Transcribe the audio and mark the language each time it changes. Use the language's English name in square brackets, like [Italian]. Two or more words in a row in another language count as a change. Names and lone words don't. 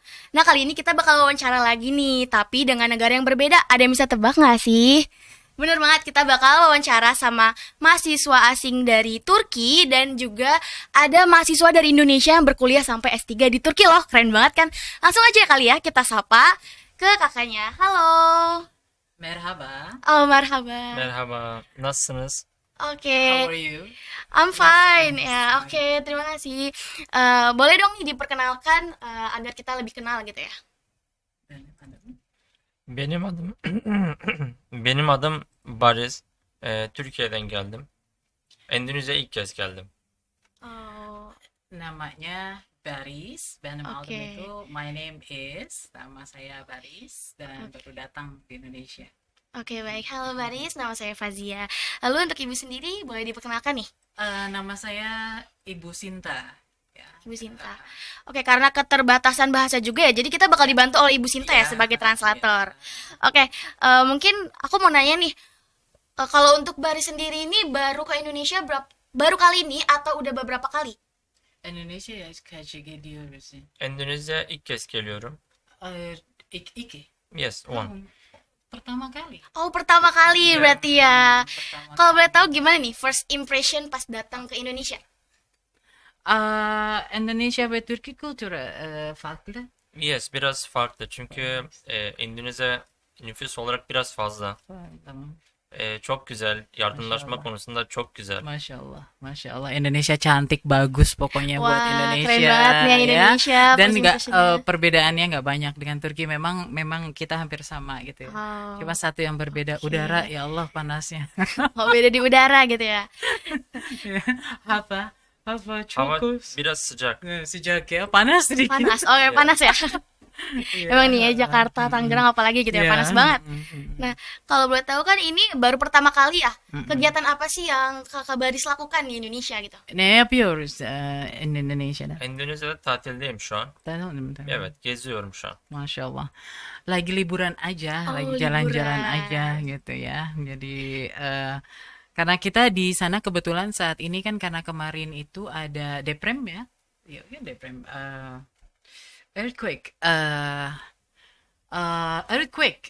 [Indonesian] Nah, kali ini kita bakal wawancara lagi nih, tapi dengan negara yang berbeda. Ada yang bisa tebak gak sih? Bener banget, kita bakal wawancara sama mahasiswa asing dari Turki dan juga ada mahasiswa dari Indonesia yang berkuliah sampai S3 di Turki loh. Keren banget kan? Langsung aja kali ya kita sapa ke kakaknya. Halo. [Turkish] Merhaba. Oh, marhaba. Merhaba, nasılsınız? [Indonesian] Oke. [English] How are you? I'm fine. Nice. [Indonesian] Ya, oke, terima kasih. Boleh dong nih diperkenalkan agar kita lebih kenal gitu ya. [Turkish] Benim adım benim adım Barış. Türkiye'den geldim. Endonezya'ya ilk kez geldim. [Indonesian] Oh, Namanya Baris. [Turkish] Benim adım [Indonesian] Oke. [English] itu my name is. [Indonesian] Nama saya Baris dan baru datang di Indonesia. oke baik. Halo Baris, nama saya Fazia. Lalu untuk ibu sendiri boleh diperkenalkan nih? Nama saya Ibu Sinta. Ya. Ibu Sinta. Oke, karena keterbatasan bahasa juga ya, jadi kita bakal dibantu oleh Ibu Sinta ya Iya, sebagai translator. Oke, mungkin aku mau nanya nih, kalau untuk Baris sendiri ini baru ke Indonesia baru kali ini atau udah beberapa kali? [Turkish] Indonezya'ya kaç gidiyoruz? Endonezya'ya ilk kez geliyorum. İki. [English] Yes, one. [Indonesian] Pertama kali. Oh, pertama kali Iya. berarti ya. Pertama Kalau kali. boleh tahu gimana nih [English] first impression [Indonesian] pas datang ke Indonesia? [Turkish] Endonezya ve Türkiye kültürü farklı. Yes, biraz farklı çünkü Endonezya nüfus olarak biraz fazla. Tamam. Çok güzel, yardımlaşma Maşallah. konusunda çok güzel. [Arabic] Masya Allah. [Indonesian] Indonesia cantik, bagus pokoknya buat Wah, Indonesia. keren banget nih yang ya. Indonesia. Dan first nggak impression-nya. perbedaannya nggak banyak dengan Turki. Memang kita hampir sama gitu ya. Oh, Cuma satu yang berbeda oke. udara. Ya Allah panasnya. oh, beda di udara gitu ya. [Turkish] Hava Hava çok biraz sıcak. [Indonesian] sıcak ya. Panas sedikit. Panas. Oh, ya panas ya. Iya. Emang nih ya Jakarta, Tangerang apalagi gitu ya, Iya. panas banget. Mm-mm. Nah, kalau boleh tahu kan ini baru pertama kali ya. Mm-mm. Kegiatan apa sih yang Kakak Baris lakukan di Indonesia gitu? [Turkish] Ne yapıyoruz Indonezya'da? Endonezya'da tatildeyim şu an. Tamam. Evet, geziyorum şu an. [Arabic] Masya Allah. [Indonesian] Lagi liburan aja, Oh, lagi jalan-jalan liburan. aja gitu ya. Jadi karena kita di sana kebetulan saat ini kan karena kemarin itu ada deprem ya. Iya, deprem. Earthquake. [English] Earthquake.